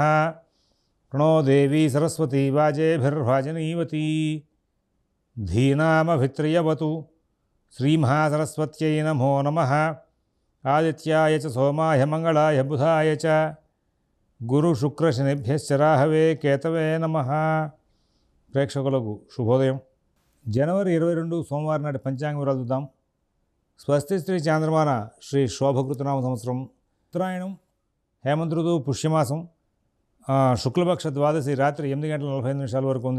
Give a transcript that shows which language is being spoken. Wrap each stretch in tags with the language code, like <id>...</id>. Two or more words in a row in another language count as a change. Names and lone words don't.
<sa>प्रणो देवी सरस्वती वाजेभिर्वाजनीवती धीनामभित्रियवतु श्रीमहासरस्वत्यै नमो नमः। आदित्याय च सोमाय मंगलाय बुधाय च गुरुशुक्रशनिभ्यश्च राहवे केतवे नमः।</sa> <te>ప్రేక్షకులకు శుభోదయం। జనవరి 22 సోమవారం నాటి పంచాంగ వివరాలు చూద్దాం। స్వస్తి శ్రీ చాంద్రమాన శ్రీ శోభకృతనామ సంవత్సరం ఉత్తరాయణం హేమంత ఋతువు పుష్యమాసం శుక్లపక్ష ద్వాదశి రాత్రి 8:45 వరకు ఉంది।</te>